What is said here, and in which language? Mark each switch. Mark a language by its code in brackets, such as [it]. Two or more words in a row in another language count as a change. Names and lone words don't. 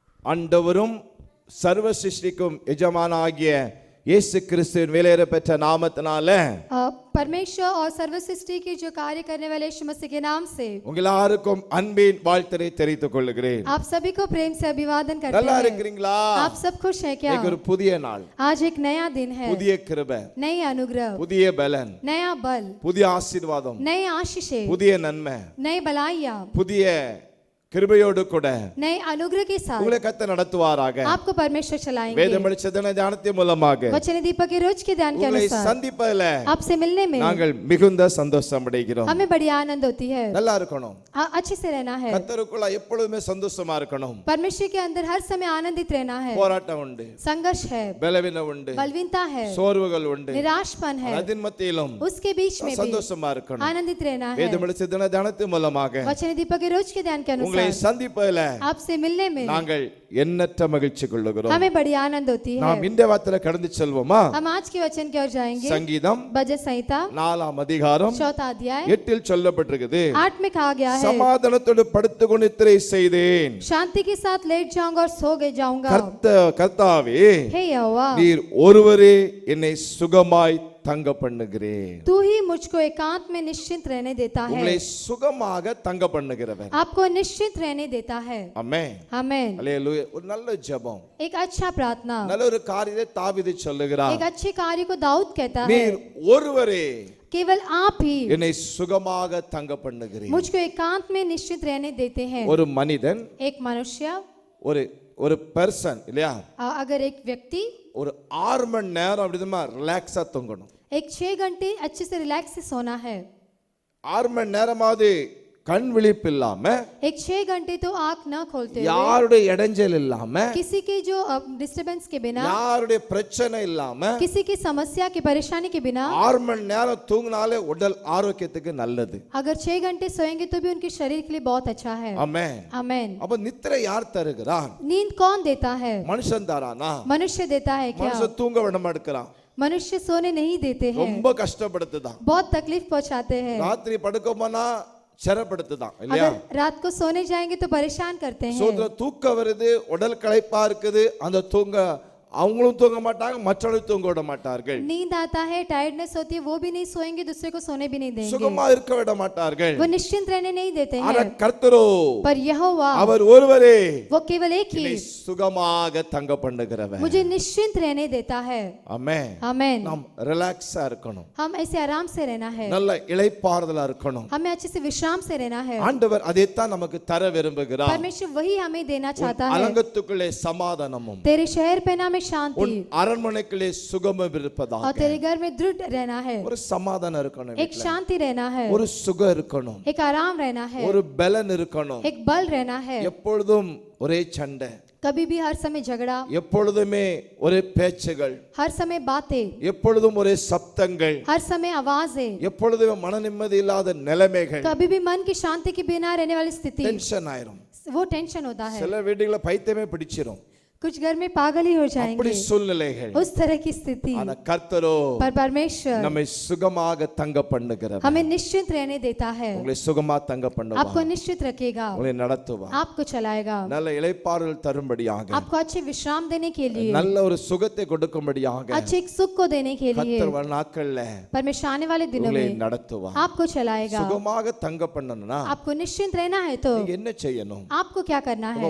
[ta] ஆண்டவரும் சர்வ சிருஷ்டிக்கும் எஜமானாகிய இயேசு கிறிஸ்துவின் விலையேற பெற்ற நாமத்தினால [hi] परमेश्वर और सर्व सृष्टि की जो कार्य करने वाले यीशु मसीह के नाम से [ta] உங்கள் எல்லாருக்கும் அன்பின் வாழ்த்தை தெரிவித்துக் கொள்கிறேன். [hi] आप सभी को प्रेम से अभिवादन करते [ta] நல்லா [hi] हैं. [ta] இருக்கிறீங்களா? [hi] आप सब खुश हैं क्या? [ta] एक ஒரு புதிய நாள், [hi] आज एक नया दिन है, [ta] புதிய கிருபை, [hi] नई अनुग्रह, [ta] புதிய பலன், [hi] नया बल, [ta] புதிய ஆசீர்வாதம், [hi] नई आशीषें, [ta] புதிய நன்மை, [hi] नई भलाइयां, [ta] புதிய கிருபையோடு கூட [hi] नए अनुग्रह के साथ [ta] உங்களை கர்த்தர் நடத்துவாராக. [hi] आपको परमेश्वर चलाएंगे. [ta] வேதம் படிச்சதன தியானத்தின் மூலமாக [hi] वचन दीपक के रोज के ध्यान के [ta] உங்களை [hi] अनुसार [ta] சந்திப்பதில [hi] आपसे मिलने में [ta] நாங்கள் மிகுந்த சந்தோஷம் அடைகிறோம். [hi] हमें बड़ी आनंद होती है. [ta] நல்லா இருக்கணும், [hi] अच्छे से रहना है. [ta] கர்த்தருக்குள்ள எப்பொழுதுமே சந்தோஷமா இருக்கணும். [hi] परमेश्वर के अंदर हर समय आनंदित रहना है. [ta] போராட்டம் உண்டு, [hi] संघर्ष है, [ta] பலவீனம் உண்டு, [hi] बलवीनता है, [ta] சோர்வுகள் உண்டு, [hi] निराशपन है, [ta] அதன் மத்தியிலும் [hi] उसके बीच में भी [ta] சந்தோஷமா இருக்கணும். [hi] आनंदित रहना है. [ta] வேதம் படிச்சதன தியானத்தின் மூலமாக [hi] वचन दीपक के रोज के ध्यान के [ta] உங்களை [hi] अनुसार [ta] சந்திப்பதில [hi] आपसे मिलने में [ta] நாங்கள் எண்ணற்ற மகிழ்ச்சி கொள்ளுகிறோம். [hi] हमें बड़ी आनंद होती है. [ta] நாம் இந்த வார்த்தையில கடந்து செல்வோமா? [hi] हम आज के वचन की ओर जाएंगे. [ta] சங்கீதம் [hi] भजन संहिता [ta] 4 அதிகாரம் [hi] 4 अध्याय [ta] 8 சொல்லப்பட்டிருக்குது. [hi] 8 में कहा गया है, [ta] சமாதானத்தோடு படுத்துக்கொண்டு நித்திரை செய்தேன். [hi] शांति के साथ लेट जाऊंगा और सो गए जाऊंगा. [ta] கர்த்தாவே, [hi] हे यहोवा, [ta] நீர் ஒருவரே என்னை சுகமாய் தங்க பண்ணுகிறேன். [hi] तू ही मुझको एकांत में निश्चिंत रहने देता है. [ta] உங்களை சுகமாக தங்க பண்ணுகிறவர். [hi] आपको निश्चिंत रहने देता है. [ta] ஆமென், [hi] आमेन. [ta] அல்லேலூயா. ஒரு நல்ல ஜெபம், [hi] एक अच्छा प्रार्थना, [ta] நல்ல ஒரு காரியத்தை தாவீது சொல்லுகிறார். [hi] एक अच्छे कार्य को दाऊद कहता है, [ta] நீர் ஒருவரே [hi] केवल आप ही [ta] என்னை சுகமாக தங்க பண்ணுகிறீர். [hi] मुझको एकांत में निश्चित रहने देते हैं. [ta] ஒரு மனிதன், [hi] एक मनुष्य, [ta] ஒரு பர்சன் இல்லையா, [hi] अगर एक व्यक्ति [ta] ஒரு 6 மணி நேரம் அப்படிதான் ரிலாக்ஸா தூங்கணும். [hi] एक 6 घंटे अच्छे से रिलैक्स से सोना है. [ta] 6 மணி நேரமாவது கண் விழிப்பு இல்லாம, [hi] एक 6 घंटे तो आंख न खोलते हुए, [ta] யாருடைய இடைஞ்சல் இல்லாம, [hi] किसी के जो डिस्टरबेंस के बिना, [ta] யாருடைய பிரச்சனை இல்லாம, [hi] किसी की समस्या की परेशानी के बिना [ta] 6 மணி நேரம் தூங்கினாலே உடல் ஆரோக்கியத்துக்கு நல்லது. [hi] अगर 6 घंटे सोएंगे तो भी उनके शरीर के लिए बहुत अच्छा है. [ta] ஆமென். [hi] आमेन. [ta] அப்ப நித்திரை யார் தருகிறார்? [hi] नींद कौन देता है? [ta] மனுஷன் தரானா? [hi] मनुष्य देता है क्या? [ta] மனுஷன் தூங்க விட மாட்டேங்கிறான், [hi] मनुष्य सोने नहीं देते हैं, [ta] ரொம்ப கஷ்டப்படுத்துதான். [hi] बहुत तकलीफ पहुंचाते हैं. [ta] ராத்திரி படுக்க போனா சிரப்படுத்துதான் இல்லையா? [hi] अगर रात को सोने जाएंगे तो परेशान करते हैं. [ta] சோதர தூக்க வருது, உடல் களைப்பா இருக்குது, அந்த தூங்க அவங்களும் தூங்க மாட்டாங்க, மற்றவங்களும் தூங்க விட மாட்டார்கள். [hi] नींद आता है, टायर्डनेस होती है, वो भी नहीं सोएंगे, दूसरे को सोने भी नहीं देंगे, [ta] சுகமா இருக்க விட மாட்டார்கள். [hi] वो निश्चिंत रहने नहीं देते [ta] ஆனா [hi] हैं. [ta] கர்த்தரோ, [hi] पर यहोवा, [ta] அவர் ஒருவரே [hi] वो केवल एक ही [ta] என்னை சுகமாக தங்க பண்ணுகிறவர். [hi] मुझे निश्चिंत रहने देता है. [ta] ஆமென். [hi] आमेन. [ta] நாம் ரிலாக்ஸா இருக்கணும், [hi] हम ऐसे आराम से रहना है, [ta] நல்ல இளைப்பாறுதலா இருக்கணும். [hi] हमें अच्छे से विश्राम से रहना है. [ta] ஆண்டவர் அதைத்தான் நமக்கு தர விரும்புகிறார். [hi] परमेश्वर वही हमें देना चाहता है. [ta] அலங்கத்துக்குள்ளே சமாதானமும், [hi] तेरे शहर पे ना में शांति, [ta] அரண்மனைக்குள்ளே சுகமும் இருப்பதாக. [hi] और तेरे घर में दृढ़ रहना है, [ta] ஒரு சமாதானம் இருக்கணும், [hi] एक शांति रहना है, [ta] ஒரு சுகம் இருக்கணும், [hi] एक आराम रहना है, [ta] ஒரு பலன் இருக்கணும். [hi] एक बल रहना है. [ta] எப்பொழுதும் ஒரே சண்டை, [hi] कभी भी हर समय झगड़ा, [ta] எப்பொழுதுமே ஒரே பேச்சுகள், [hi] हर समय बातें, [ta] எப்பொழுதும் ஒரே சப்தங்கள், [hi] हर समय आवाजें, [ta] எப்பொழுதுமே மன நிம்மதி இல்லாத நிலைமைகள், [hi] कभी भी मन की शांति के बिना रहने वाली स्थिति, [ta] டென்ஷன் ஆயிரும். [hi] वो टेंशन होता है. [ta] சில வீடுகளை பைத்தியமே பிடிச்சிரும், [hi] कुछ घर में पागल ही हो [ta] அப்படி [hi] जाएंगे, [ta] சூழ்நிலைகள். [hi] उस तरह की स्थिति. [ta] ஆனா கர்த்தரோ [hi] पर परमेश्वर [ta] நம்மை சுகமாக தங்க பண்ணுகிறவர். [hi] हमें निश्चित रहने देता है, [ta] உங்களை சுகமா தங்க பண்ணுவார், [hi] आपको निश्चित रखेगा, [ta] உங்களை நடத்துவார், [hi] आपको चलाएगा, [ta] நல்ல இளைப்பாறுதல் தரும்படியாக, [hi] आपको अच्छे विश्राम देने के लिए, [ta] நல்ல ஒரு சுகத்தை கொடுக்கும்படியாக [hi] अच्छे एक सुख को देने के लिए [ta] கர்த்தர் வரும் நாட்கள்ல [hi] परमेश्वर आने वाले दिनों [ta] உங்களை [hi] में [ta] நடத்துவார். [hi] आपको चलाएगा. [ta] சுகமாக தங்க பண்ணணும்னா [hi] आपको निश्चिंत रहना है तो [ta] நீங்க என்ன செய்யணும்? [hi] आपको क्या करना [ta] உங்க